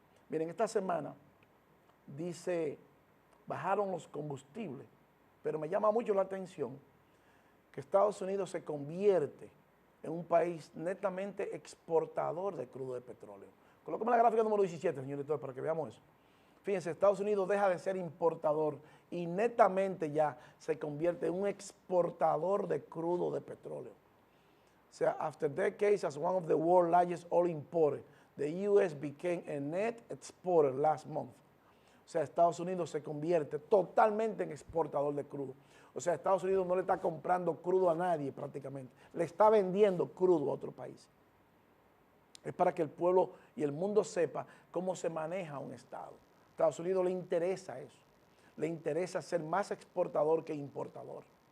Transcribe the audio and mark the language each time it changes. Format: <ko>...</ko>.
<es>Miren, esta semana dice, bajaron los combustibles, pero me llama mucho la atención que Estados Unidos se convierte en un país netamente exportador de crudo de petróleo. Colóqueme la gráfica número 17, señor director, para que veamos eso. Fíjense, Estados Unidos deja de ser importador y netamente ya se convierte en un exportador de crudo de petróleo. O sea,</es> <en>after decades as one of the world's largest oil importers, the U.S. became a net exporter last month.</en> <es>O sea, Estados Unidos se convierte totalmente en exportador de crudo. O sea, Estados Unidos no le está comprando crudo a nadie prácticamente, le está vendiendo crudo a otro país. Es para que el pueblo y el mundo sepa cómo se maneja un Estado. A Estados Unidos le interesa eso, le interesa ser más exportador que importador.</es>